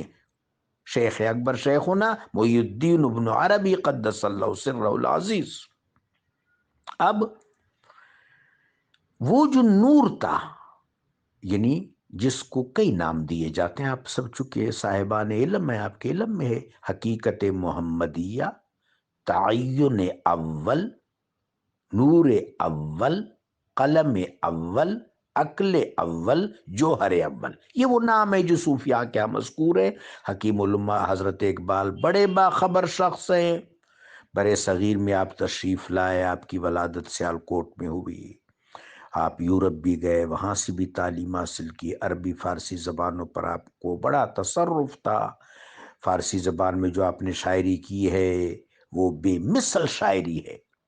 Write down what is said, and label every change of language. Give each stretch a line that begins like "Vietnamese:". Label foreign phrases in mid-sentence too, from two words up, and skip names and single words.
Urdu: شیخ اکبر شیخنا محی الدین ابن عربی
Arabic: قدس اللہ سرہ العزیز۔
Urdu: اب وہ جو نور تھا، یعنی جس کو کئی نام دیے جاتے ہیں، آپ سب چکے صاحبان علم ہیں، آپ کے علم میں ہے، حقیقت محمدیہ، تعین اول، نور اول، قلم اول، عقل اول، جوہر اول، یہ وہ نام ہے جو صوفیاء کیا مذکور ہے۔ حکیم علماء حضرت اقبال بڑے باخبر شخص ہیں، برے صغیر میں آپ تشریف لائے، آپ کی ولادت سیالکوٹ میں ہوئی، آپ یورپ بھی گئے، وہاں سے بھی تعلیم حاصل کی، عربی فارسی زبانوں پر آپ کو بڑا تصرف تھا، فارسی زبان میں جو آپ نے شاعری کی ہے وہ بے مثل شاعری ہے،